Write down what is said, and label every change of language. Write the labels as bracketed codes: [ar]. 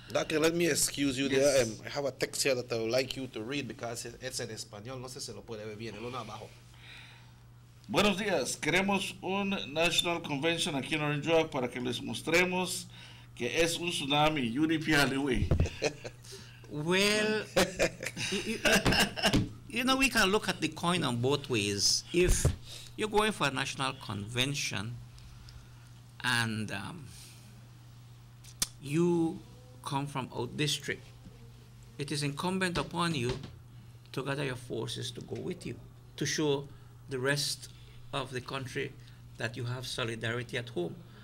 [en] Doctor, let me excuse you there. I have a text here that I would like you to read because it's in español. [es] No sé si lo puede ver bien. El uno abajo. Buenos días. Queremos un National Convention aquí en Orange Rock para que les mostremos que es un tsunami. [en] UDP Alleyway. Well, you know, we can look at the coin on both ways. If you're going for a national convention and you come from out district, it is incumbent upon you to gather your forces to go with you, to show the rest of the country that you have solidarity at home.